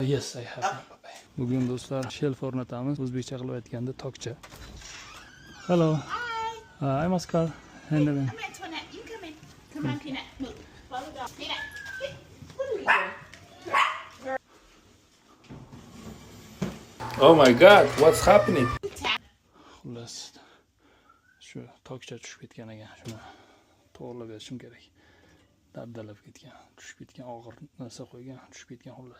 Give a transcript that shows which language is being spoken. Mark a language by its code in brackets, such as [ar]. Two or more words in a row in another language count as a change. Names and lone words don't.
[en] Yes, I have. [uz] Bugun do'stlar shelf o'rnatamiz. O'zbekcha qilib aytganda tokcha. [en] Hello. Hi. I'm Oscar. Handling. Come here, Toinette. You come in. Come on, Peanut. Move. Follow dog. Peanut. What are you doing? Oh my god, what's happening? [uz] Xullas, shu tokcha tushib ketgan ekan. Shuni to'g'rilab berishim kerak. Dabdalab ketgan, tushib ketgan, og'ir narsa qo'ygan, tushib ketgan xullas.